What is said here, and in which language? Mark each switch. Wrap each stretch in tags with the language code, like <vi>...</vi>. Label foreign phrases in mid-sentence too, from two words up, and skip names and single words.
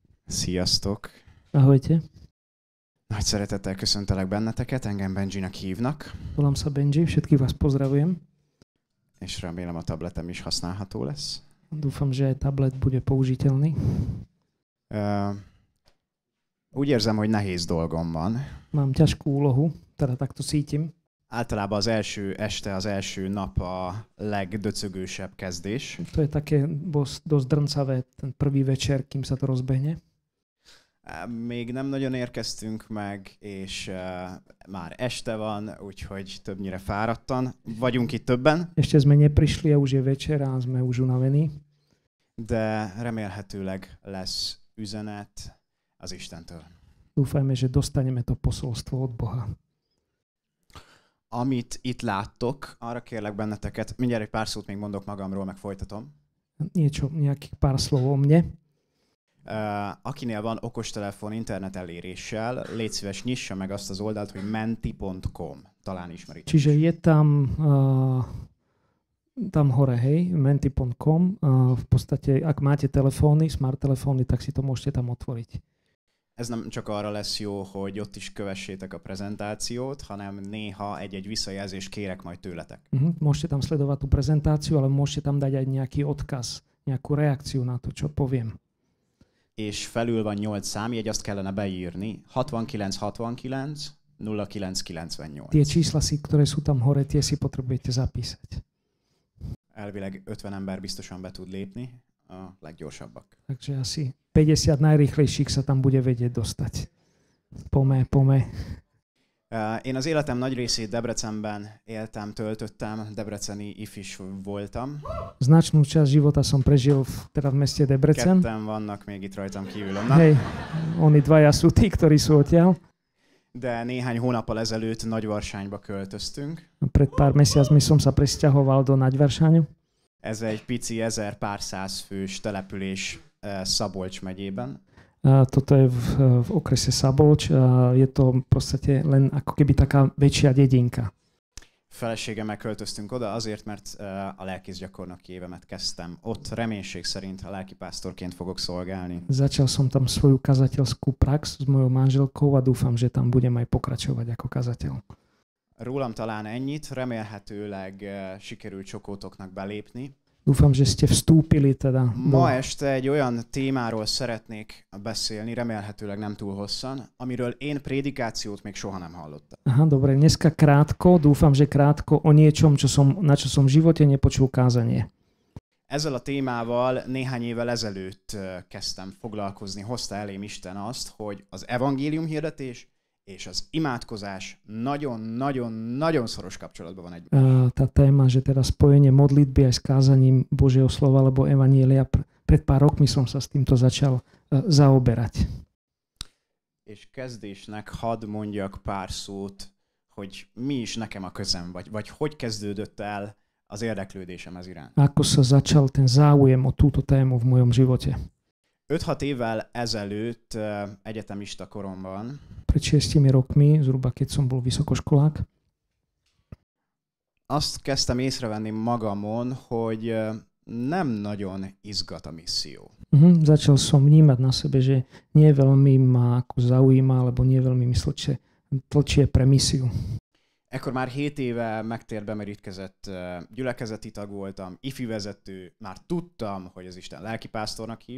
<hu>Sziasztok!</hu> <sk>Ahojte,</sk> <hu>Nagy szeretettel köszöntelek benneteket, engem Benjinek hívnak,</hu> <sk>volám sa Benji, všetkých vás pozdravujem.</sk> <hu>és remélem a tabletem is használható lesz.</hu> <sk>Dúfam, že aj tablet bude použiteľný.</sk> <hu>Úgy érzem, hogy nehéz dolgom van.</hu> <sk>Mám ťažkú úlohu, teda takto cítim.</sk> <hu>Általában az első este, az első nap a legdöcögősebb kezdés.</hu> <sk>To je také dosť drncavé, ten prvý večer, kým sa to rozbehne.</sk> <hu>Még nem nagyon érkeztünk meg, és már este van, úgyhogy többnyire fáradtan. Vagyunk itt többen.</hu> <sk>Ešte sme neprišli a už je večer a sme už unavení.</sk> <hu>De remélhetőleg lesz üzenet az Istentől.</hu> <sk>Dúfajme, že dostaneme to posolstvo od Boha.</sk> <hu>Amit itt láttok, arra kérlek benneteket, mindjárt egy pár szót még mondok magamról, meg folytatom.</hu> <sk>Nejakých pár slov o mne.</sk> <hu>Akinél van okostelefon internet eléréssel, légy szíves, nyissa meg azt az oldalt, hogy menti.com. Talán ismerik.</hu> <sk>Čiže je tam hore, hej, menti.com. V podstate, ak máte telefóny, smart telefóny, tak si to môžete tam otvoriť.</sk> <hu>Ez nem csak arra lesz jó, hogy ott is kövessétek a prezentációt, hanem néha egy-egy visszajelzést kérek majd tőletek.</hu> <sk>Môžete tam sledovať tú prezentáciu, ale môžete tam dať aj nejaký odkaz, nejakú reakciu na to, čo poviem.</sk> <hu>És felül van 8 számjegy, azt kellene beírni. 6969 0998.</hu> <sk>Tie čísla, ktoré sú tam hore, tie si potrebujete zapísať.</sk> <hu>Elvileg 50 ember biztosan be tud lépni, a leggyorsabbak.</hu> <sk>Takže asi 50 najrýchlejších sa tam bude vedieť dostať. Pome.</sk> <hu>Én az életem nagy részét Debrecenben éltem, töltöttem, debreceni ifis voltam.</hu> <sk>Značnú časť života som prežil v meste Debrecen.</sk> <hu>Ketten vannak még itt rajtam kívül.</hu> <sk>Hej, oni dvaja sú tí, ktorí sú odtiaľ.</sk> <hu>De néhány hónappal ezelőtt Nagyvarsányba költöztünk.</hu> <sk>Pred pár mesiacmi som sa presťahoval do Nagyvarsáňu.</sk> <hu>Ez egy pici 1000 pár száz fős település Szabolcs megyében.</hu> <sk>Toto je v okrese Szabolcs. Je to v podstate len ako keby taká väčšia dedinka.</sk> <hu>Feleségemmel költöztünk oda azért, mert a lelkészgyakornoki évemet kezdtem. Ott reménység szerint a lelkipásztorként fogok szolgálni.</hu> <sk>Začal som tam svoju kazateľskú prax s mojou manželkou a dúfam, že tam budem aj pokračovať ako kazateľ.</sk> <hu>Rólam talán ennyit, remélhetőleg sikerült sokótoknak belépni.</hu> <sk>Dúfam, že ste vstúpili teda.</sk> <hu>Ma este egy olyan témáról szeretnék beszélni, remélhetőleg nem túl hosszan, amiről én prédikációt még soha nem hallottam.</hu> <sk>Aha, dobre, dneska krátko, dúfam, že krátko o niečom, na čo som v živote nepočul kázanie.</sk> <hu>Ezzel a témával néhány évvel ezelőtt kezdtem foglalkozni, hozta elém Isten azt, hogy az evangélium hirdetés és az imádkozás nagyon szoros kapcsolatban van egymással.</hu> <sk>Tá téma, že teda spojenie modlitby aj s kázaním Božieho slova alebo evanielia, pred pár rokmi som sa s týmto začal zaoberať.</sk> <hu>És kezdésnek hadd mondjak pár szót, hogy mi is nekem a közem, vagy hogy kezdődött el az érdeklődésem ez iránt.</hu> <sk>Ako sa začal ten záujem o túto tému v mojom živote?</sk> <hu>5-6 évvel ezelőtt egyetemista koromban</hu> <sk>pred 6 rokmi, zhruba keď som bol vysokoškolák,</sk> <hu>azt kezdtem észrevenni magamon, hogy nem nagyon izgat a misszió.</hu> <sk>Začal som vnímať na sebe, že nie veľmi ma ako zaujíma, alebo nie veľmi mi tlčie pre misiu.</sk> <hu>Ekkor már 7 éve megtérbe merítkezett gyülekezeti tag voltam, ifi vezető, már tudtam, hogy az Isten lelkipásztornak hív.</hu>